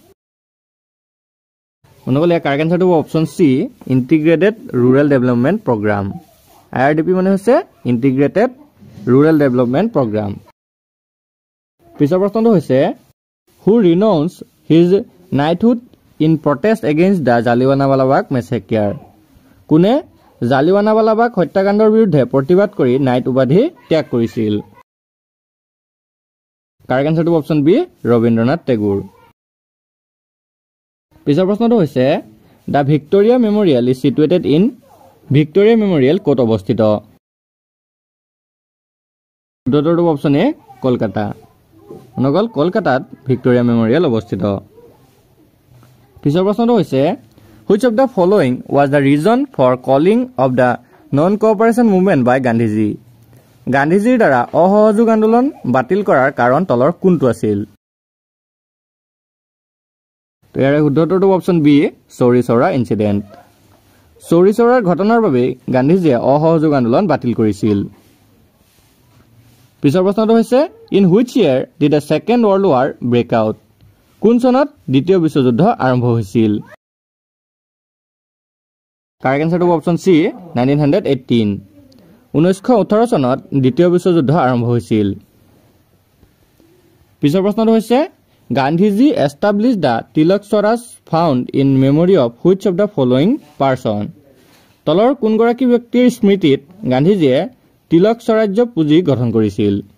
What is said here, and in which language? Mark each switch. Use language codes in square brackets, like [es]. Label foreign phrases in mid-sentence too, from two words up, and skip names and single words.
[as] মনগলে [en] correct answerটো [as] অপশ্যন সি [en] integrated rural development program IRDP [as] মানে হৈছে [en] integrated rural development program [as] পিছৰ প্ৰশ্নটো হৈছে [en] who renounce his knighthood in protest against the Jallianwala Bagh massacre [as] কোনে জালিৱানাৱালা বাগ হত্যাকাণ্ডৰ বিৰুদ্ধে প্ৰতিবাদ কৰি নাইট উপাধি ত্যাগ কৰিছিল [en] correct answerটো [as] অপশ্যন বি ৰবীন্দ্ৰনাথ টেগোৰ পিছৰ প্ৰশ্নটো হৈছে [en] the Victoria Memorial is situated in [as] ভিক্টোৰিয়া মেমৰিয়েল ক'ত অৱস্থিত উত্তৰটো অপশ্যন এ কলকাতা নগল কলকাতাত ভিক্টোৰিয়া মেমৰিয়েল অৱস্থিত পিছৰ প্ৰশ্নটো হৈছে [en] which of the following was the reason for calling of the non cooperation movement by Gandhiji [as] গান্ধীজীৰ দ্বাৰা অসহযোগ আন্দোলন বাতিল কৰাৰ কাৰণ তলৰ কোনটো আছিল তো ইয়াৰ শুদ্ধটো অপশ্যন বি চৌৰি চৌৰা ইনসিডেন্ট চৌৰি চৌৰাৰ ঘটনাৰ বাবে গান্ধীজীয়ে অসহযোগ আন্দোলন বাতিল কৰিছিল পিছৰ প্ৰশ্নটো হৈছে [en] in which year did the second world war break out [as] কোন চনত দ্বিতীয় বিশ্বযুদ্ধ আৰম্ভ হৈছিল [en] correct answerটো [as] অপশ্যন সি 1918 1918 চনত দ্বিতীয় বিশ্বযুদ্ধ আৰম্ভ হৈছিল পিছৰ প্ৰশ্নটো হৈছে গান্ধীজী [en] establish the Tilak Swaraj Fund in memory of which of the following person [as] তলৰ কোনগৰাকী ব্যক্তিৰ স্মৃতিত গান্ধীজীয়ে তিলক স্বৰাজ্য পুঁজি গঠন কৰিছিল